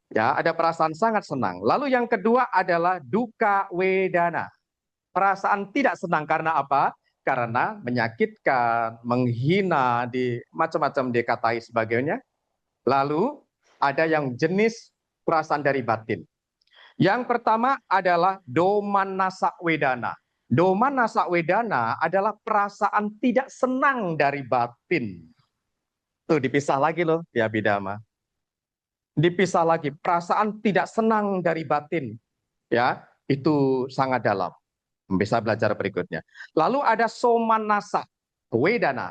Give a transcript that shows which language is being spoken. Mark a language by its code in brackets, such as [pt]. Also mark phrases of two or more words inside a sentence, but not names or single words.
[id] Ya, ada perasaan sangat senang. Lalu yang kedua adalah [pi] duka wedana. [id] Perasaan tidak senang karena apa? Karena menyakitkan, menghina, di macam-macam dikatai sebagainya. Lalu ada yang jenis perasaan dari batin. Yang pertama adalah [pi] domanasa wedana. Domanasa wedana [id] adalah perasaan tidak senang dari batin. Tuh dipisah lagi loh ya Bidama. Dipisah lagi, perasaan tidak senang dari batin. Ya, itu sangat dalam. Bisa belajar berikutnya. Lalu ada [pi] somanasa wedana.